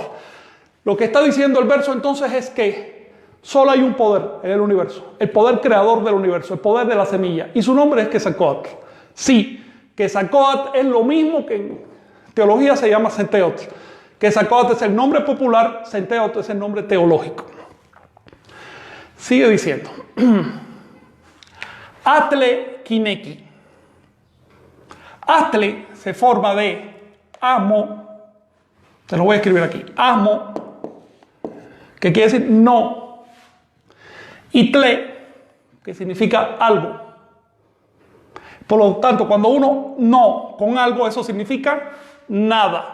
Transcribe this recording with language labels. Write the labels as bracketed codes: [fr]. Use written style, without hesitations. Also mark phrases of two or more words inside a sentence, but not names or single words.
[es] Lo que está diciendo el verso entonces es que solo hay un poder en el universo, el poder creador del universo, el poder de la semilla, y su nombre es Quetzalcóatl. Sí, Quetzalcóatl es lo mismo que en teología se llama Centeotl. Quetzalcóatl es el nombre popular, Centeotl es el nombre teológico. Sigue diciendo. [nah] Atle Kineki. [es] Atle se forma de amo, te lo voy a escribir aquí, amo, que quiere decir no, y tle, que significa algo. Por lo tanto, cuando uno no con algo, eso significa nada.